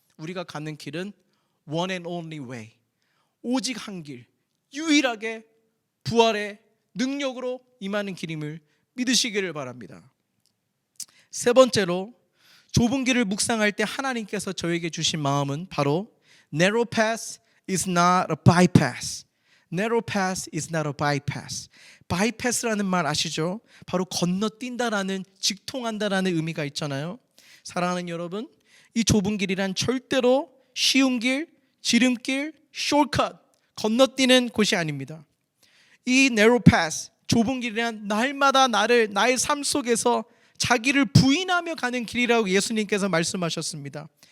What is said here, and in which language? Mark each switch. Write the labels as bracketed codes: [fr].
[ko] 우리가 가는 길은 [en] one and only way, [ko] 오직 한 길, 유일하게 부활의 능력으로 임하는 길임을 믿으시기를 바랍니다. 세 번째로, 좁은 길을 묵상할 때 하나님께서 저에게 주신 마음은 바로 [en] Narrow path is not a bypass. Narrow path is not a bypass. [ko] bypass라는 말 아시죠? 바로 건너뛴다라는, 직통한다라는 의미가 있잖아요. 사랑하는 여러분, 이 좁은 길이란 절대로 쉬운 길, 지름길, 숏컷, 건너뛰는 곳이 아닙니다. 이 narrow path, 좁은 길이란 날마다 나의 삶 속에서 자기를 부인하며 가는 길이라고 예수님께서 말씀하셨습니다.